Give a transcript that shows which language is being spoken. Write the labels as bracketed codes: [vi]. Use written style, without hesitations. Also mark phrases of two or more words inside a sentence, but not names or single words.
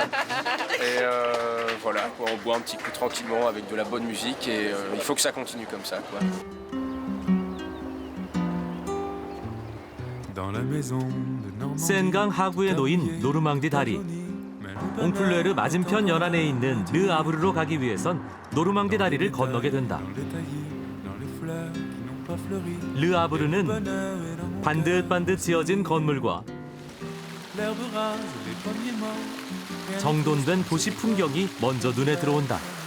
[fr] Et voilà, quoi, on boit un petit coup tranquillement avec de la bonne musique et il faut que ça continue comme ça, quoi. [ko] 센강 하구에 놓인 노르망디 다리. 옹플레르 맞은편 연안에 있는 르 아브르로 가기 위해선 노르망디 다리를 건너게 된다. 르 아브르는 반듯반듯 지어진 건물과 정돈된 도시 풍경이 먼저 눈에 들어온다.